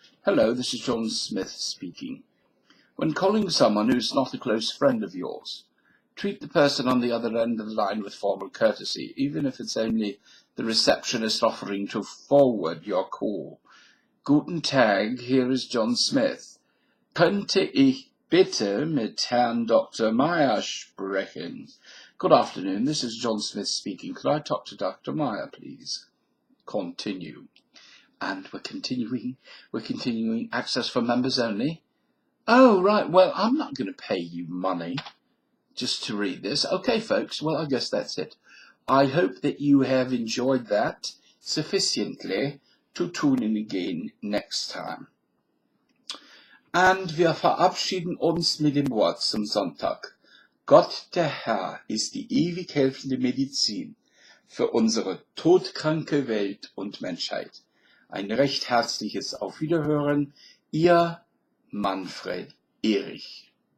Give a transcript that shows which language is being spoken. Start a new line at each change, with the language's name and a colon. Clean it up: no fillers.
English: Hello, this is John Smith speaking. When calling someone who is not a close friend of yours, treat the person on the other end of the line with formal courtesy, even if it's only the receptionist offering to forward your call.
German: Guten Tag,
English: here is John Smith.
German: Könnte ich bitte mit Herrn Dr. Meyer sprechen?
English: Good afternoon, this is John Smith speaking. Could I talk to Dr. Meyer, please? Continue. And we're continuing access for members only. Oh, right, well, I'm not going to pay you money. just to read this. Okay, folks, well, I guess that's it. I hope that you have enjoyed that sufficiently to tune in again next time.
German: Und wir verabschieden uns mit dem Wort zum Sonntag. Gott, der Herr, ist die ewig helfende Medizin für unsere todkranke Welt und Menschheit. Ein recht herzliches Auf Wiederhören, Ihr Manfred Erich.